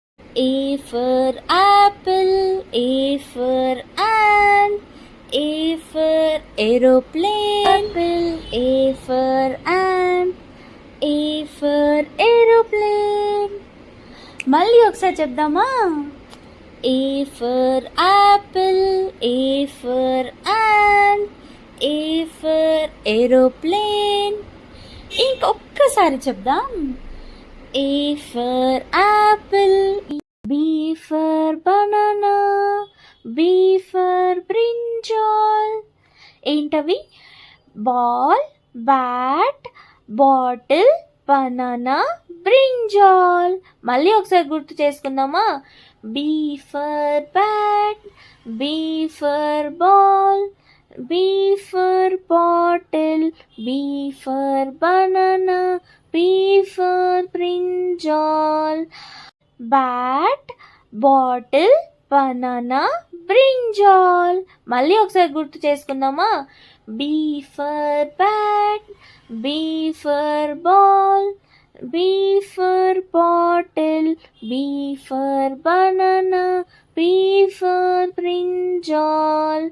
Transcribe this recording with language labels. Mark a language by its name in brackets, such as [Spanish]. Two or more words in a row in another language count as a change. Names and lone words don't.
[English] A for apple, A for ant, A for aeroplane, apple, A for ant, A for aeroplane. [Telugu] మళ్ళీ ఒకసారి చెప్దామా? [English] A for apple, A for ant, A for aeroplane. [Telugu] ఇంకొక్కసారి చెప్దాం. [English] A for apple, B for banana, B for brinjal. ఏంటవి? ball, bat, bottle, banana, brinjal. [Telugu] మళ్ళీ ఒకసారి గుర్తు చేసుకుందామా? [English] B for bat, B for ball, B for bottle, B for banana, B for brinjal. Bat, bottle, banana, brinjal. [Telugu] మళ్ళీ ఒకసారి గుర్తు చేసుకుందామా? [English] B for bat, B for ball, B for bottle, B for banana, B for brinjal.